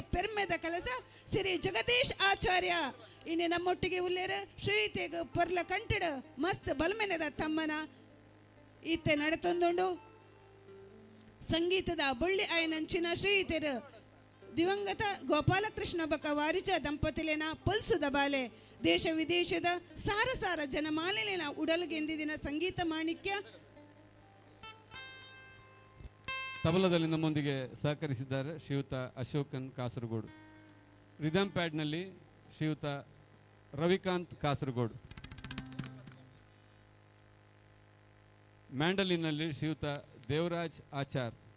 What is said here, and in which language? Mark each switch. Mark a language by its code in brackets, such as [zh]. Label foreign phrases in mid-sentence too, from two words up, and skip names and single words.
[tcy] ಪೆರ್ಮೆದ ಕಲಶ ಶ್ರೀ ಜಗದೀಶ್ ಆಚಾರ್ಯ ಇನ್ನೆ ನಮ್ಮೊಟ್ಟಿಗೆ ಉಲ್ಲೇರ ಶ್ರೀತೆಗ ಪೊರ್ಲ ಕಂಟಿಡ ಮಸ್ತ್ ಬಲ್ಮೆನದ ತಮ್ಮನ ಈತೆ ನಡೆತೊಂದುಂಡು ಸಂಗೀತದ ಬೊಳ್ಳಿ ಆಯನಂಚಿನ ಶ್ರೀತೆರು ದಿವಂಗತ ಗೋಪಾಲಕೃಷ್ಣ ಬಕ ವಾರಿಚ ದಂಪತಿಲೇನ ಪಲ್ಸುದ ಬಾಲೆ ದೇಶ ವಿದೇಶದ ಸಾರ ಸಾರ ಜನಮಾಲಿನ ಉಡಲುಗೆಂದಿದಿನ ಸಂಗೀತ ಮಾಣಿಕ್ಯ. [kn] ತಬಲದಲ್ಲಿ ನಮ್ಮೊಂದಿಗೆ ಸಹಕರಿಸಿದ್ದಾರೆ ಶ್ರೀಯುತ ಅಶೋಕನ್ ಕಾಸರಗೋಡು. ರಿದಮ್ ಪ್ಯಾಡ್ನಲ್ಲಿ ಶ್ರೀಯುತ ರವಿಕಾಂತ್ ಕಾಸರಗೋಡು. ಮ್ಯಾಂಡಲಿನಲ್ಲಿ ಶ್ರೀಯುತ ದೇವರಾಜ್ ಆಚಾರ್.